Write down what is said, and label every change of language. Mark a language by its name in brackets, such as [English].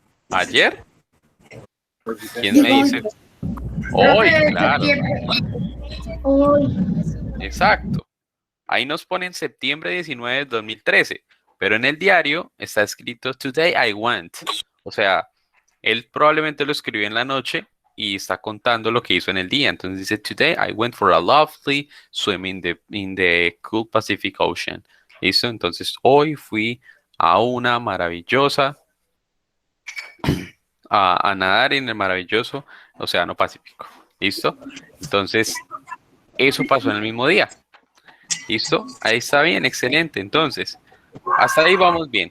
[Spanish] ¿Ayer? ¿Quién me dice? Hoy, claro, Hoy. exacto. Ahí nos ponen septiembre 19 de 2013, pero en el diario está escrito [English] Today I went. [Spanish] O sea, él probablemente lo escribió en la noche y está contando lo que hizo en el día. Entonces dice, [English] Today I went for a lovely swim in the cool Pacific Ocean. [Spanish] ¿Listo? Entonces hoy fui a una maravillosa, a nadar en el maravilloso Océano Pacífico. ¿Listo? Entonces, eso pasó en el mismo día. ¿Listo? Ahí está bien, excelente. Entonces, hasta ahí vamos bien.